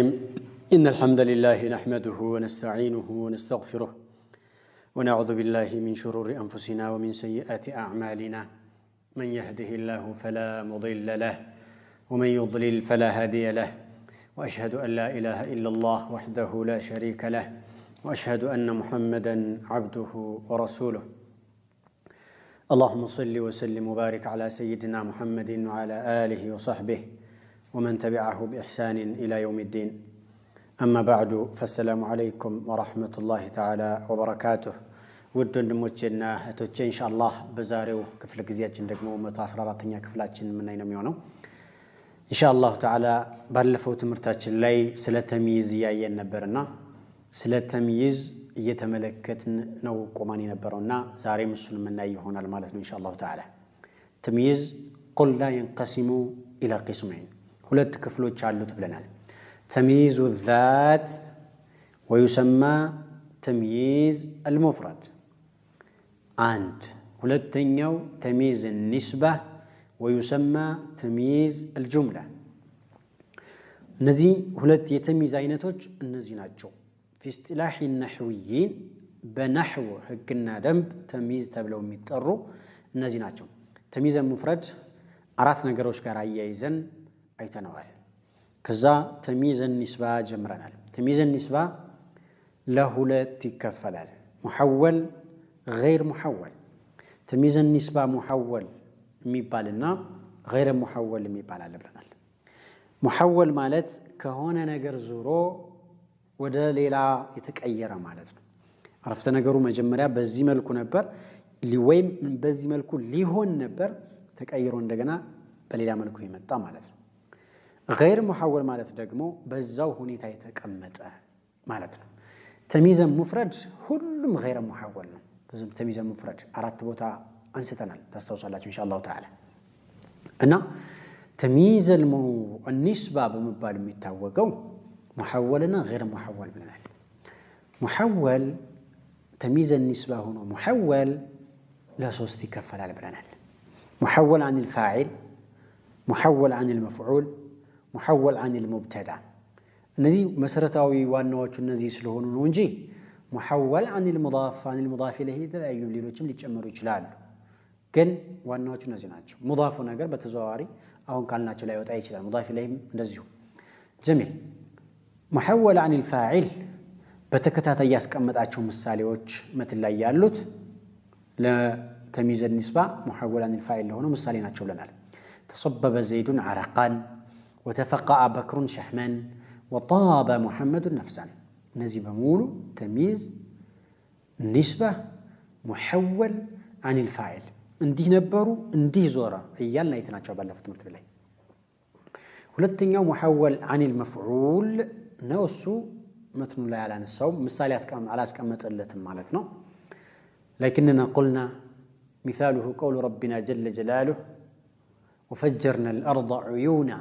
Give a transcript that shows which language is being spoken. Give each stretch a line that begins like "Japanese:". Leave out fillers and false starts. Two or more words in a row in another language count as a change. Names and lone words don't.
Arabic: إن الحمد لله نحمده ونستعينه ونستغفره ونعوذ بالله من شرور أنفسنا ومن سيئات أعمالنا من يهده الله فلا مضل له ومن يضلل فلا هادي له وأشهد أن لا إله إلا الله وحده لا شريك له وأشهد أن محمدًا عبده ورسوله. اللهم صل وسلم وبارك على سيدنا محمد وعلى آله وصحبه ومن تبعه بإحسان إلى يوم الدين. أما بعد فالسلام عليكم ورحمة الله تعالى وبركاته.
Amharic: ውድ ወንድሞቼና እህቶቼ ኢንሻአላህ በዛሬው ክፍለ ጊዜያችን ደግሞ 114ኛ ክፍላችን ምን ነው የሚሆነው ኢንሻአላህ ተዓላ ባለፈው ትምህርታችን ላይ ስለ ተምይዝ ያየን ነበርና ስለ ተምይዝ እየተመለከትን ነው ቆማን የነበረውና ዛሬም እሱን የምናይ ይሆናል ማለት ነው
Arabic: إن شاء الله تعالى።
Amharic: ተምይዝ
Arabic: قلنا ينقسم إلى قسمين
Amharic: ሁለት ክፍሎች አሉት ብለናል።
Arabic: تمييز الذات ويسمى تمييز المفرد عند
Amharic: ሁለተኛው
Arabic: تمييز النسبة ويسمى تمييز الجملة።
Amharic: እነዚህ ሁለት የተምይዝ አይነቶች እነዚህ ናቸው።
Arabic: في اصطلاح النحويين بنحو
Amharic: ህግና ደንብ ተምይዝ ተብለው የሚጠሩ እነዚህ ናቸው።
Arabic: تمييز المفرد
Amharic: አራት ነገሮች ጋር አያይዘን አይተነዋል። ከዛ
Arabic: تمييز النسبة
Amharic: ጀምረናል።
Arabic: تمييز النسبة
Amharic: ለሁለት ይከፈላል።
Arabic: محول غير محول። تمييز النسبة محول
Amharic: የሚባልና
Arabic: غير محول
Amharic: የሚባል አለ ብለናል። محول ማለት ከሆነ ነገር ዙሮ ወደ ሌላ የተቀየረ ማለት ነው። አረፍተ ነገሩ መጀመሪያ በዚህ መልኩ ነበር ወይም በዚህ መልኩ ሊሆን ነበር ተቀይሮ እንደገና በሌላ መልኩ ይመጣ ማለት ነው።
Arabic: غير محول
Amharic: ማለት ደግሞ በዛው ሁኔታ የተቀመጠ ማለት ነው።
Arabic: تمييز مفرد
Amharic: ሁሉም
Arabic: غير محول
Amharic: ነው። በዚህ
Arabic: تمييز مفرد
Amharic: አራት ቦታ አንስተናል ታስታውሳላችሁ
Arabic: إن شاء الله تعالى።
Amharic: እና
Arabic: تمييز النسبة
Amharic: በመባል የሚታወቀው محولና
Arabic: غير محول
Amharic: ብለናል።
Arabic: محول تمييز النسبة هنا محول لا
Amharic: ሶስት ይከፈላል ብለናል።
Arabic: محول عن الفاعل محول عن المفعول محول عن المبتدا።
Amharic: እነዚህ መሰረታዊ ዋናዎቹ እነዚህ ስለሆኑ ነው እንጂ
Arabic: محول عن المضاف عن المضاف إليه
Amharic: የተለያዩ ሌሎችም ሊጨመሩ ይችላሉ። ግን ዋናዎቹ እነዚህ ናቸው። ሙዳፉ ነገር በተዘዋዋሪ አሁን ካልናቸው ላይ ወጣ ይችላል።
Arabic: مضاف إليه
Amharic: እንደዚሁ جميل።
Arabic: محول عن الفاعل
Amharic: በተከታታይ ያስቀመጣቸው ምሳሌዎች መተል ላይ ያሉት ለተምይዝ
Arabic: النسبة محول عن الفاعل
Amharic: ለሆነው ምሳሌ ናቸው ብለናል።
Arabic: تصبب زيد عرقا وتفقع بكر شحما وطاب محمد نفسا።
Amharic: እነዚህ በሙሉ
Arabic: تمييز النسبة محول عن الفاعل
Amharic: እንዲህ ነበሩ እንዲህ ዞራ እያልን አይተናቸው ባለፈው ትምህርት ላይ።
Arabic: ሁለተኛው محول عن المفعول
Amharic: ነው። እሱ መትኑ ላይ አላነሳው ምሳሌ አላስቀመጠለትም ማለት ነው።
Arabic: لكننا قلنا مثاله قول ربنا جل جلاله وفجرنا الأرض عيونا.